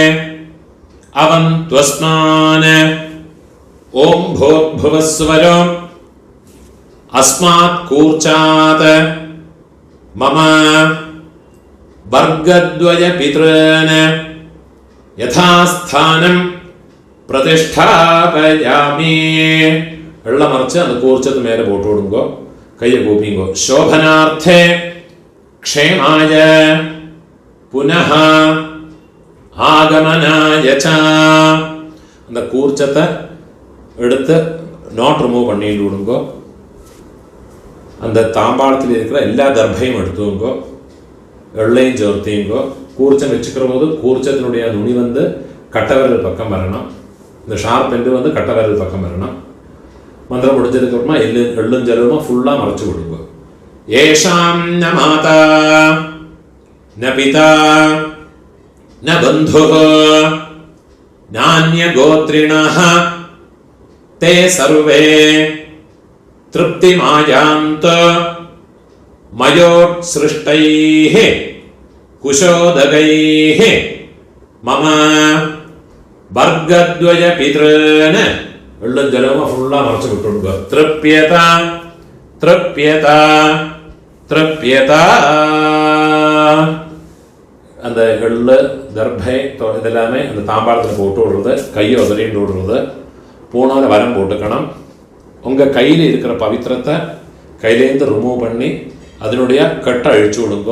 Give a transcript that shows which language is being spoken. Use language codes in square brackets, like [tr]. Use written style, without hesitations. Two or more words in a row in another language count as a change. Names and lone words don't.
[sa] अवन्त्वस्मान् ओम भूर्भुवस्वरो अस्मात् कूर्चात् मम वर्गद्वय पितॄन् यथास्थानं प्रतिष्ठापयामि. [ta] வெள்ளம் மறிச்சு அது கூர்ச்சத்து மேலே போட்டு கொடுங்கோ, கையை கூப்பிங்கோ. [sa] शोभनार्थे क्षेमाय पुनः आगमनाय च. [ta] அந்த கூர்ச்சத்தை எடுத்து [en] knot remove [ta] பண்ணிட்டு விடுங்கோ. அந்த தாம்பாளத்தில் இருக்கிற எல்லா தர்பையும் எடுத்துங்கோ, எள்ளையும் சேர்த்தீங்கோ. கூர்ச்சம் வச்சுக்கிற போது கூர்ச்சத்தினுடைய நுனி வந்து கட்டவிரல் பக்கம் வரணும், இந்த [en] sharp end [ta] வந்து கட்டவிரல் பக்கம் வரணும். மந்திரம் முடிஞ்சதுக்கு அப்புறமா எள்ளும் ஜலமா ஃபுல்லாக மறைச்சு விடுங்கோ. [sa] एषां न माता न पिता न बन्धुः नान्यगोत्रिणः ते सर्वे तृप्तिमायान्त मयोत्सृष्टैः कुशोदगैः मम वर्गद्वय पितॄन् [ml] വെള്ളം ജലവും ഫുള്ളാ മറച്ചു വിട്ടുകൊടുക്കുക. [sa] तृप्यत तृप्यत तृप्यत. [ta] அந்த எள்ளு தர்பை இதெல்லாமே அந்த தாம்பாளத்தில் போட்டு விடுறது, கையை உதறிட்டு விடுறது. பூனால வரம் போட்டுக்கணும். உங்கள் கையில் இருக்கிற பவித்திரத்தை கையிலேருந்து ரிமூவ் பண்ணி அதனுடைய கட்டை அழிச்சு விடுங்கோ.